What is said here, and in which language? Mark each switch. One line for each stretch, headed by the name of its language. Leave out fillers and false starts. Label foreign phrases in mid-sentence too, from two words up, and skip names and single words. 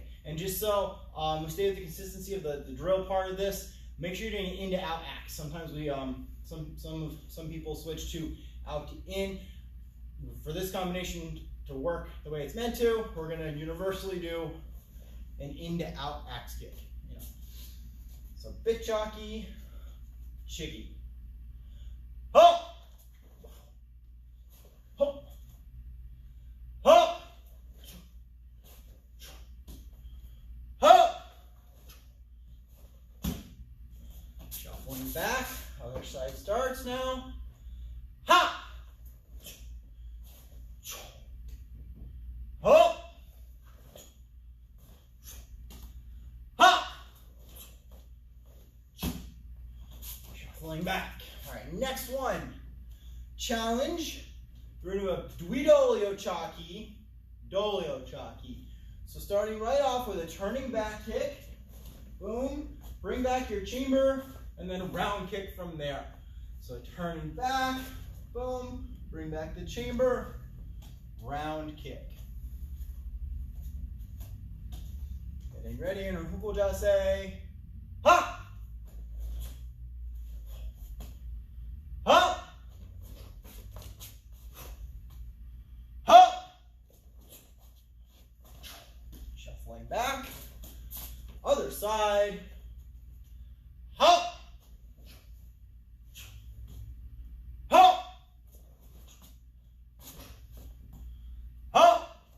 English: And just so we stay with the consistency of the drill part of this, make sure you're doing in to out axe. Sometimes we some people switch to out to in. For this combination to work the way it's meant to, we're gonna universally do an in to out axe kick. You know. So Bichaki, Chigi. Ho! Ho! Ho! Ho! Shuffling back, other side starts now. Ha! Ho! Ha! Shuffling back. All right, next one. Challenge. We're going to do a Duidolio cha-ki, dolio cha-ki. So starting right off with a turning back kick. Boom. Bring back your chamber, and then a round kick from there. So turning back, boom, bring back the chamber, round kick. Getting ready in Rufuku Jase. Ha! Ha! Ha! Shuffling back. Other side. Ha! Ha! Ha!